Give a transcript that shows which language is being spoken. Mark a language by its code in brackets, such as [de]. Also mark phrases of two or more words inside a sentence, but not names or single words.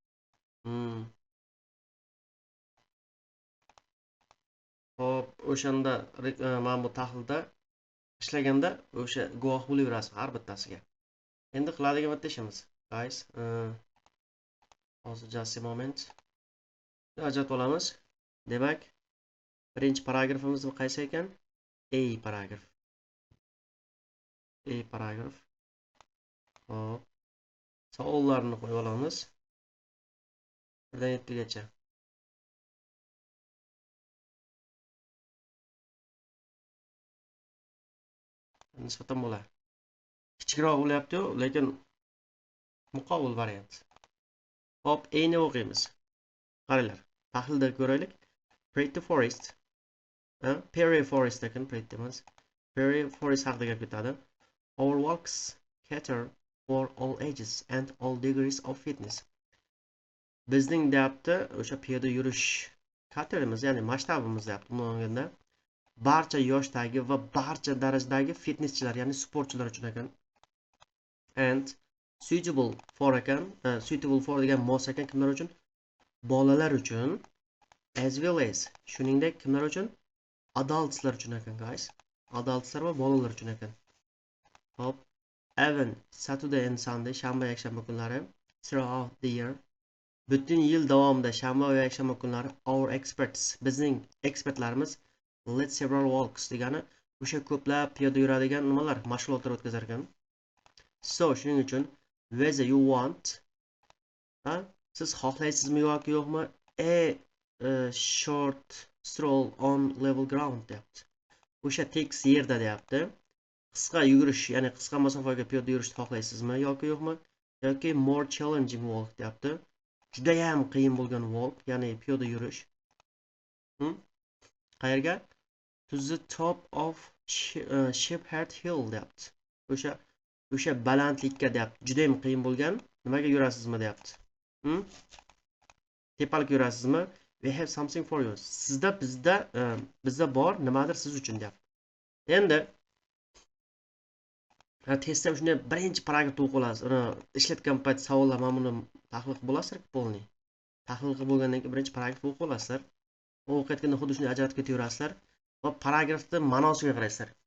[uz] Hop, o'shanda mana bu tahlilda ishlaganda o'sha guvoh bo'laverasiz har bittasiga. Endi qiladigan bitta ishimiz, guys. [en] Hozir just a moment. [uz] Ajratib olamiz. Demak, birinchi paragrafimiz qaysi ekan? A paragraf. Hop. Savollarni qo'yib olamiz. 1 dan 7 gacha. Nisbatan bo'ladi. Kichikroq bo'lyapti-yu, lekin muqobil variant. Hop, A'ni o'qiymiz. Qaranglar, tahlilda ko'raylik. Pretty Forest. Perry Forest ekan, Pretty emas. Perry Forest haqida gap ketadi. [en] Our walks cater for all ages and all degrees of fitness. [uz] Bizning deyapti, o'sha piyoda yurish katerimiz, ya'ni masshtabimiz deyapti. Buni olganda barcha yoshdagi va barcha darajadagi fitnesschilar, ya'ni sportchilar uchun ekan. [en] And suitable for [uz] degan mos ekan kimlar uchun? Bolalar uchun, [en] as well as [uz] shuningdek kimlar uchun? Adultslar uchun ekan, guys. Adultslar va bolalar uchun ekan. Hop, [en] even Saturday and Sunday, [uz] shanba va yakshanba kunlari, [en] throughout the year, [uz] butun yil davomida shanba va yakshanba kunlari, [en] our experts, [uz] bizning ekspertlarimiz [en] lead several walks [uz] degani o'sha ko'plab piyoda yuradigan nimalar, mashg'ulotlar o'tkazar ekan. So, shuning uchun [en] whether you want, [uz] siz xohlaysizmi yoki yo'qmi, [en] a short stroll on level ground deyapti. [uz] O'sha tekis yerda deyapti. Qisqa yugurish, ya'ni qisqa masofaga piyoda yurishni xohlaysizmi yoki yo'qmi? [en] Yoki more challenging walk deyapti. [uz] Juda ham qiyin bo'lgan walk, ya'ni piyoda yurish. Qayerga? [en] To the top of Shepherd Hill deyapti. [uz] O'sha balandlikka deyapti. Juda ham qiyin bo'lgan. Nimaga yurasizmi deyapti. Tepalikka yurasizmi? [en] We have something for you. [uz] Bizda bor nimadir siz uchun deyapti. Endi testda shunday birinchi paragrafni o'qib olasiz. Uni ishlatgan payt savollar mana buni tahlil qilib olasizlar, polni. Tahlil qilib bo'lgandan keyin birinchi paragrafni o'qib olasizlar. O'qiyotganda xuddi shunday ajratib ketaverasizlar va paragrafni ma'nosiga qaraysiz.